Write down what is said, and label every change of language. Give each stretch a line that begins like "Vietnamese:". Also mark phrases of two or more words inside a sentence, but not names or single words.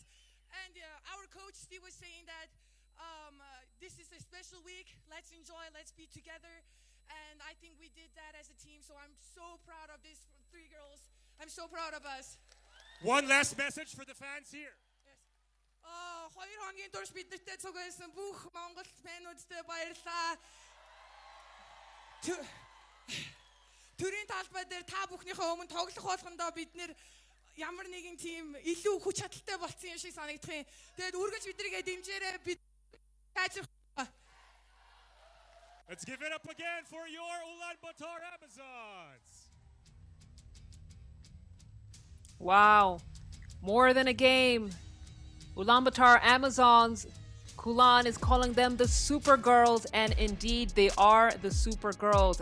English: And our coach Steve was saying that this is a special week. Let's enjoy. Let's be together. And I think we did that as a team. So I'm so proud of these three girls. I'm so proud of us. One last message for the fans here. Yes.
Mongolian: 2 хоногийн турш бидэртэй цугсан бүх Монгол фэнүүдтэй баярлалаа. Төрийн талбай дээр та бүхнийхээ өмнө тоглох болгондоо бид нэр ямар нэгэн тийм илүү хүч чадалтай болсон юм шиг санагдах юм. Тэгээд үргэлж биднийгээ дэмжээрэй. Бид хайж.
English: Let's give it up again for your Ulaanbaatar Amazons. Wow, more than a game. Ulaanbaatar Amazons, Kulan is calling them the Super Girls, and indeed they are the Super Girls.